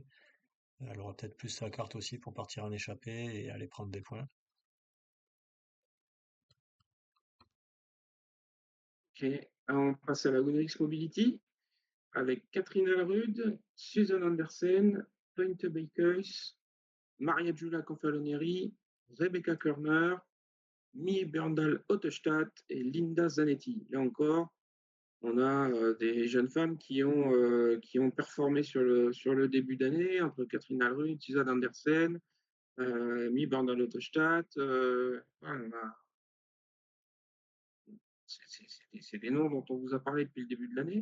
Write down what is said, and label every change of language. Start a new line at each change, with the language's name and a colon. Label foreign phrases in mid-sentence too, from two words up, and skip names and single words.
French: Elle aura peut-être plus sa carte aussi pour partir en échappée et aller prendre des points. Ok, on passe à la Onyx Mobility avec Catherine Alrud, Susan Andersen, Pointe Bakers, Maria Giulia Confalonieri, Rebecca Körner, Mie Berndal Ottestad et Linda Zanetti. Là encore, on a des jeunes femmes qui ont performé sur le début d'année, entre Catherine Alrud, Susan Andersen, Mie Berndal Ottestad. Voilà, c'est des noms dont on vous a parlé depuis le début de l'année.